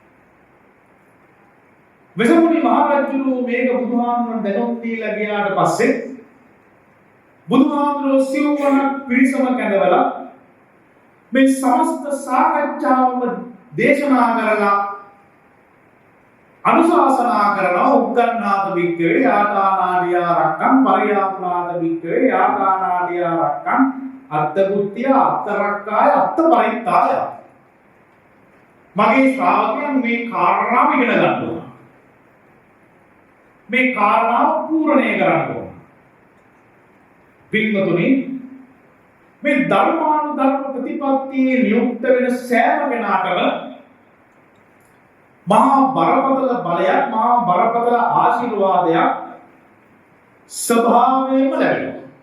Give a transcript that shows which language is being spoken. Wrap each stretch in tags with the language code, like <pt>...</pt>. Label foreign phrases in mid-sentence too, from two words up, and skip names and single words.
<si>වෙසමුණි මහරජුරු මේක බුදුහාමුදුරන් දැනුම් දීලා ගියාට පස්සේ බුදුහාමුදුරුවෝ සිව්වනක් පිරිසම කැඳවලා මේ සමස්ත සාකච්ඡාවම දේශනා කරලා අනුශාසනා කරනවා</si> <pi>උග්ගණ්ණාත වික්කවේ ආකානාදියා රක්කම් පරියාපනාත වික්කවේ ආකානාදියා රක්කම් අත්තබුද්ධිය අත්තරක්කාය අත්තපරිත්තාය.</pi> <si>මගේ ශ්‍රාවකයන් මේ කාරණාව ඉගෙන ගන්න ඕන. මේ කාරණාව පූර්ණණය කරන්න ඕන. පින්වතුනි මේ ධර්මානුධර්ම ප්‍රතිපත්තියේ නියුක්ත වෙන සෑම කෙනාටම මහා බරපතල බලයක් මහා බරපතල ආශිර්වාදයක් ස්වභාවයෙන්ම ලැබෙනවා.</si>